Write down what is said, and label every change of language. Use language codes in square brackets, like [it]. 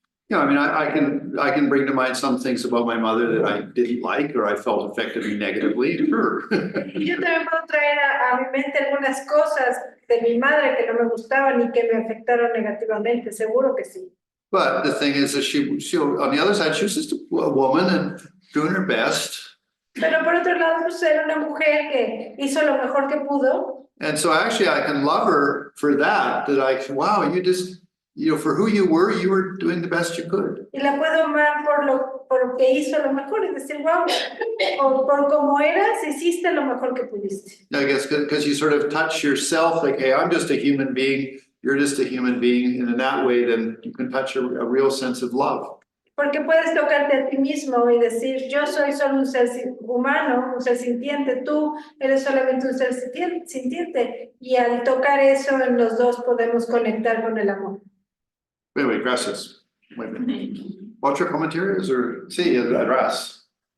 [en] You know, I mean, I can bring to mind some things about my mother that I didn't like or I felt affected me negatively. Sure. [es] Y yo también puedo traer a mi mente algunas cosas de mi madre que no me gustaban y que me afectaron negativamente, seguro que sí. [en] But the thing is that she on the other side, she was just a woman and doing her best. [es] Pero por otro lado, pues era una mujer que hizo lo mejor que pudo. [en] And so actually I can love her for that wow, you just, you know, for who you were doing the best you could. [es] Y la puedo amar por lo que hizo lo mejor, es decir, wow, por cómo eras, hiciste lo mejor que pudiste. [en] I guess because you sort of touch yourself like, hey, I'm just a human being, you're just a human being, and in that way, then you can touch a real sense of love. [es] Porque puedes tocarte a ti mismo y decir, yo soy solo un ser humano, un ser sintiente, tú eres solamente un ser sintiente. Y al tocar eso, en los dos podemos conectar con el amor. [en] Anyway, [es] gracias. [en] Wait a minute. [es] Otro comentarios [en] or [es] sí, atrás.